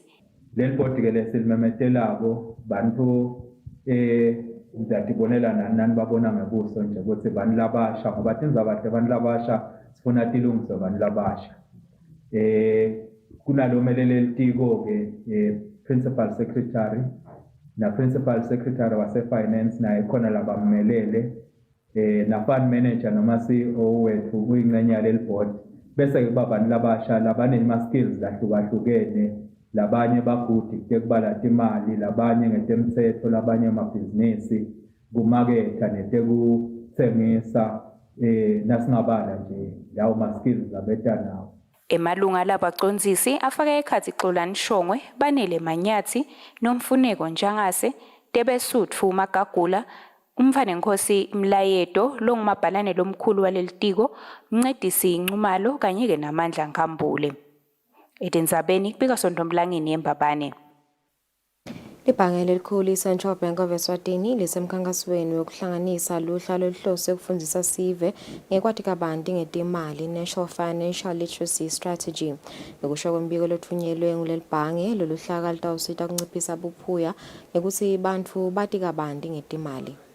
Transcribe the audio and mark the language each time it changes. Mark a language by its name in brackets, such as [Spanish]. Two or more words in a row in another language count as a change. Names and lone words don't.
[Swati] Leli bhodi-ke lesilimemetelako bantfu ngizatibonela nani babona ngebuso nje ukuthi bani labasha ngoba tindzabate bani labasha sifuna tilungiswe bani labasha. Kunalo melele litiko-ke [English] principal secretary [Swati] na [English] principal secretary [Swati] wase finance naye khona labammelele na [English] fund manager [Swati] noma CEO wethu kuyingxenye yaleli board bese kuba bani labasha labanema skills lahlukahlukene labanye bagudi tekubala timali labanye ngetemtsetfo labanye emabhizinisi kumaketha netekutsengisa nasingabala nje lawo ma skills labeta nawo. Emalunga labacondzisi afake ekhatsi Xolani Shongwe, Banele Manyathi, Nomfuneko Njangase, Tebesutfu Magagula, Umfanenkosi Mlayeto, longumabhalane lomkhulu walelitiko, Mncedisi Ncumalo kanye-ke naMandla Nkambule. Etindzabeni kubika Sontomlangeni eMbabane. Libhange lelikhulu i-Central Bank of Eswatini lisemkhankasweni wokuhlanganisa luhla loluhlose ukufundisa sive ngekwati kabanti ngetimali National Financial Literacy Strategy. Ngokusho kwembiko lothunyelwe nguleli bhange, lolu hlaka litawusita kunciphisa buphuya ngekuthi bantfu bati kabanti ngetimali.